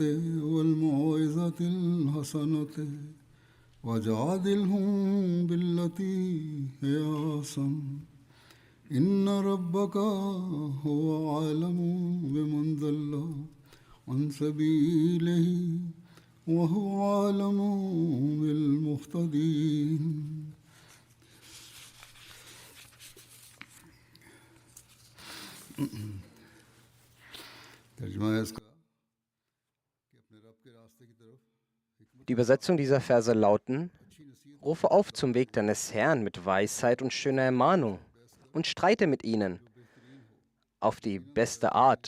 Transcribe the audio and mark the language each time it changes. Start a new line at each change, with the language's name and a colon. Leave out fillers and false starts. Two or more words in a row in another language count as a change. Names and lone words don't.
Arabic: والموعظة الحسنة وجادلهم بالتي هي أحسن إن ربك هو أعلم بمن ضل عن سبيله وهو أعلم بالمهتدين.
German: Die Übersetzung dieser Verse lauten: Rufe auf zum Weg deines Herrn mit Weisheit und schöner Ermahnung und streite mit ihnen auf die beste Art.